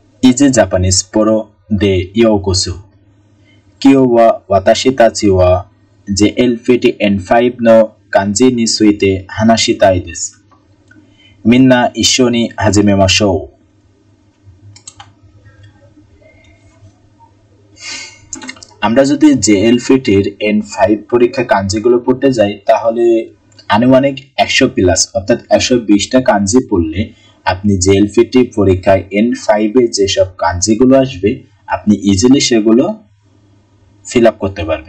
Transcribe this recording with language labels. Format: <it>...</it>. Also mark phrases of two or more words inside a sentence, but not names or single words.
<ja>イージー ジャパニーズ プロ で ようこそ 今日は 私たち は JLPT-N5 の 漢字 に ついて 話したい です. 皆 一緒 に 始めましょう.</ja> <bn>আমরা যদি JLPT-র N5 পরীক্ষা কাঞ্জিগুলো পড়তে যাই তাহলে আনুমানিক 100 প্লাস অর্থাৎ 120টা কাঞ্জি পড়লে আপনি JLPT পরীক্ষায় N5 এ যে সব কাঞ্জিগুলো আসবে আপনি ইজিলি সেগুলো</bn> <en>fill up</en> <bn>করতে পারবেন।</bn>